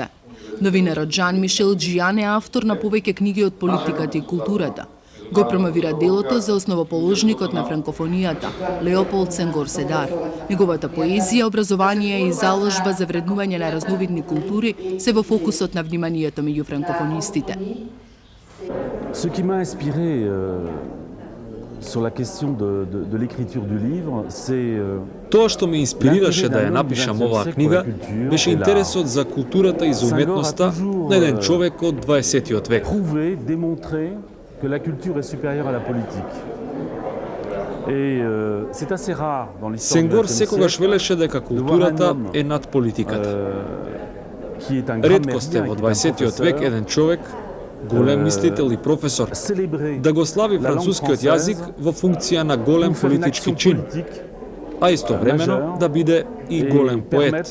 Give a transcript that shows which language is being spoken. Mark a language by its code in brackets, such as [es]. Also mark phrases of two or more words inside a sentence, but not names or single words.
[mk] Новинарот Жан Мишел Джијан е автор на повеќе книги од политиката и културата. Го промовира делото за основоположникот на франкофонијата, Леополд Сенгор Седар. Неговата поезија, образование и заложба за вреднување на разновидни култури се во фокусот на вниманието меѓу франкофонистите. [fr] Ce qui m'a inspiré sur la question de l'écriture du livre, c'est [mk] Тоа што ме инспирираше да ја напишам оваа книга беше интересот за културата и за уметноста на еден човек од 20-тиот век. [fr] Que la culture est supérieure à la politique. Et c'est assez rare dans l'histoire. [mk] Сенгор секогаш велеше дека културата е над политиката. Реткост е во 20-тиот век еден човек, голем мислител и професор, да го слави францускиот јазик во функција на голем политички чин, а истовремено да биде и голем поет.